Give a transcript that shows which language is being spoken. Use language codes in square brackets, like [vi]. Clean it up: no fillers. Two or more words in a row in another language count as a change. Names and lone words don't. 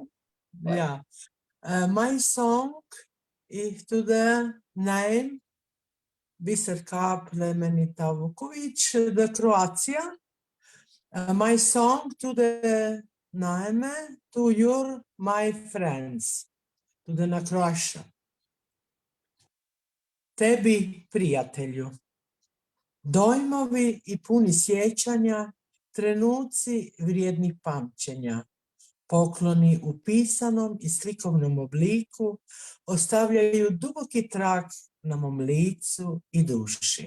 [en] Yeah. My song is to the name Biserka Plemenita Vukovic, the Croatia. My song to the name to your my friends, to the na Croatia. [hr] Tebi, prijatelju. Dojmovi i puni sjećanja, trenuci vrijedni pamćenja. Pokloni u pisanom i slikovnom obliku ostavljaju duboki trag na mom licu i duši.